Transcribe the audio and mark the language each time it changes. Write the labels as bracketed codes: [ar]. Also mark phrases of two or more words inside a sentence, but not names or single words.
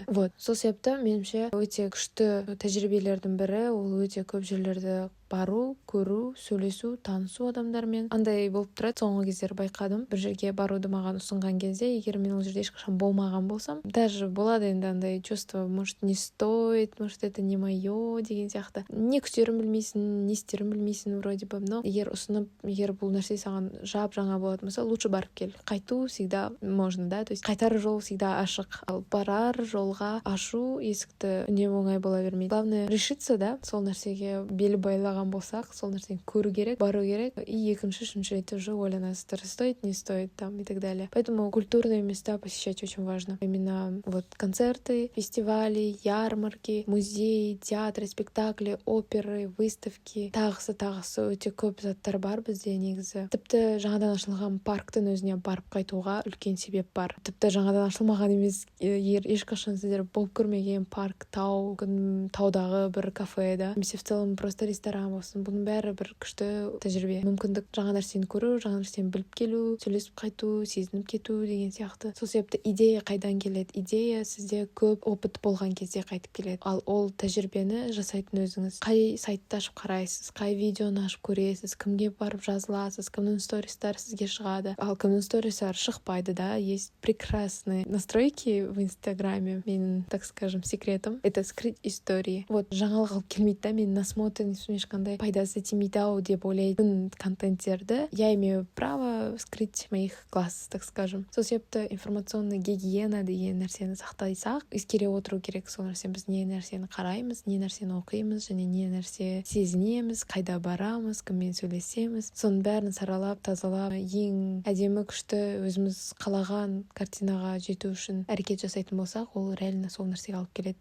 [kk] Сол себепті меніңше өте күшті тәжірибелердің бірі, ол өте көп жерлерді бару, көру, сөйлесу, танысу адамдармен. Андай болып тұрады, соңғы кездері байқадым. Бір жерге баруды маған ұсынған кезде, егер мен ол жерде ешқашан болмаған болсам, даже болады енді андай [ru] чувство, может не стоит, может это не мое [kk] деген сияқты. Не күтерін білмейсің, не істерін білмейсің [ru] вроде бы, [kk] но егер ұсынып, егер бұл нәрсе саған жап-жаңа болатын болса, лучше барып кел. Қайту [ru] всегда можно, да, то есть [kk] қайтар жол всегда ашық. Ал барар жолға ашу есікті үнемі оңай бола бермейді. [ru] Главное решиться, [kk] да, сол нәрсеге бел байлаған болсақ, сол нәрсені көру керек, бару керек, и екінші, үшінші рет уже ойланасыздар, [ru] стоит, не стоит, там, и так далее. Поэтому культурные места посещать очень важно. Именно концерты, фестивали, ярмарки, музеи, театры, спектакли, оперы, выставки, [kk] тағысы өте көп заттар бар бізде негізі. Тіпті жаңадан ашылған парктың өзіне барып қайтуға үлкен себеп бар. Тіпті жаңадан ашылмаған емес, ешқашан сіздер болып көрмеген парк, таудағы бір кафе, да, немесе [ru] в целом просто [kk] ресторан болсын, бұның бәрі бір күшті тәжірибе. Мүмкіндік жаңа нәрсені көру, жаңа нәрсені біліп келу, сөйлесіп қайту, сезініп кету деген сияқты. Сол себепті идея қайдан келеді? Идея сізде көп опыт болған кезде қайтып келеді. Ал ол тәжірибені жасайтын өзіңіз. Қай сайтты ашып қарайсыз, қай видеоны ашып көресіз, кімге барып жазыласыз, кімнің стористары сізге шығады. Ал кімнің стористары шықпайды, да, [ru] есть прекрасные настройки в Инстаграме. Менің, так скажем, секретом — это скрыть истории. [kk] Жаңалық алып келмейді, да, мен насмотренность ешқандай пайдасы тимейді ау деп ойлайтын контенттерді [ru] я имею право скрыть моих глаз, так скажем. [kk] Сол себепті [ru] информационный гигиена [kk] деген нәрсені сақтайсақ, ескере отыру керек. Сол нәрсе біз не нәрсені қараймыз, не нәрсені оқимыз, және не нәрсе сезінеміз, қайда барамыз, кіммен сөйлесеміз, соның бәрін саралап, тазалап, ең әдемі күшті өзіміз қалаған картинаға жету үшін әрекет жасайтын болсақ, ол реально сол нәрсеге алып келеді.